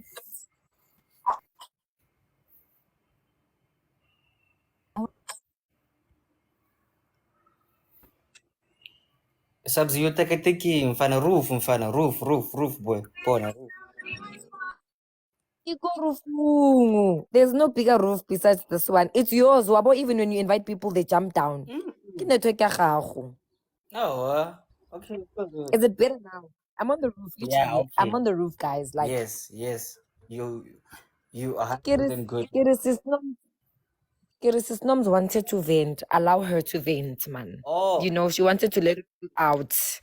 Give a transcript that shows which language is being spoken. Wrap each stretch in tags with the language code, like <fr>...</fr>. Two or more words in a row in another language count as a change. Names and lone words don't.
<en>Sabs, you take a tiki, mfana roof, boy, bona roof.</en> <zu>Iko roof.</zu> <en>There's no bigger roof besides this one. It's yours, Wabo. Even when you invite people, they jump down.</en> <tn>Ke network ya gago.</tn> <en>No, okay, Is it better now? I'm on the roof, yeah, literally. I'm okay, on the roof, guys. Like, yes, you are Kiris, 100% good. Kiris' moms wanted to vent. Allow her to vent, man. Oh, You know, she wanted to let it out.</en>